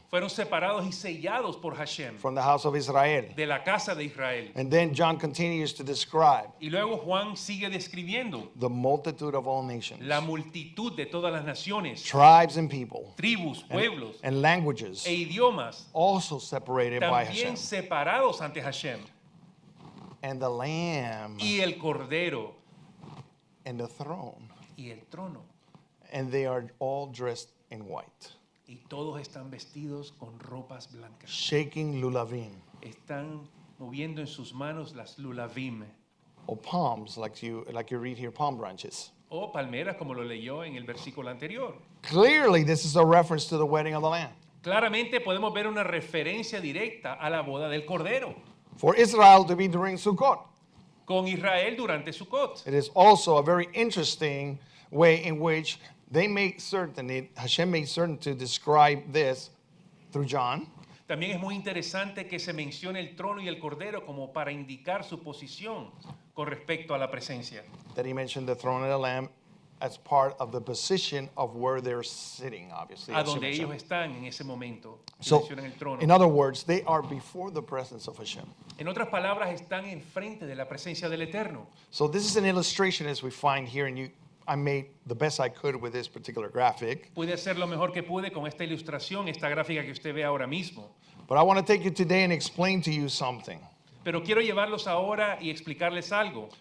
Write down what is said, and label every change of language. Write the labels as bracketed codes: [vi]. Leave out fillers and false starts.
[es] Fueron separados y sellados por Hashem [en] from the house of Israel. [es] de la casa de Israel. [en] And then John continues to describe [es] Y luego Juan sigue describiendo [en] the multitude of all nations, [es] la multitud de todas las naciones, [en] tribes and people, [es] tribus, pueblos [en] and languages, [es] e idiomas, [en] also separated by Hashem. [es] también separados ante Hashem. [en] And the Lamb [es] Y el Cordero [en] and the throne. [es] y el trono. [en] And they are all dressed in white, [es] Y todos están vestidos con ropas blancas. [en] shaking lulavim, [es] Están moviendo en sus manos las lulavim [en] or palms, like you read here, palm branches. [es] o palmeras, como lo leyó en el versículo anterior. [en] Clearly, this is a reference to the wedding of the Lamb. [es] Claramente podemos ver una referencia directa a la boda del Cordero [en] For Israel to be during Sukkot. [es] con Israel durante Sukkot. [en] It is also a very interesting way in which they make certain, Hashem made certain to describe this through John. [es] También es muy interesante que se mencione el trono y el Cordero como para indicar su posición con respecto a la presencia. [en] That he mentioned the throne and the Lamb as part of the position of where they're sitting, obviously. A as you [es] donde ellos [en] mentioned. [es] están en ese momento. Y [en] So, [es] mencionan el trono. [en] in other words, they are before the presence of Hashem. [es] En otras palabras, están enfrente de la presencia del Eterno. [en] So this is an illustration as we find here, and I made the best I could with this particular graphic. [es] Pude hacer lo mejor que pude con esta ilustración, esta gráfica que usted ve ahora mismo. [en] But I want to take you today and explain to you something. [es] Pero quiero llevarlos ahora y explicarles algo.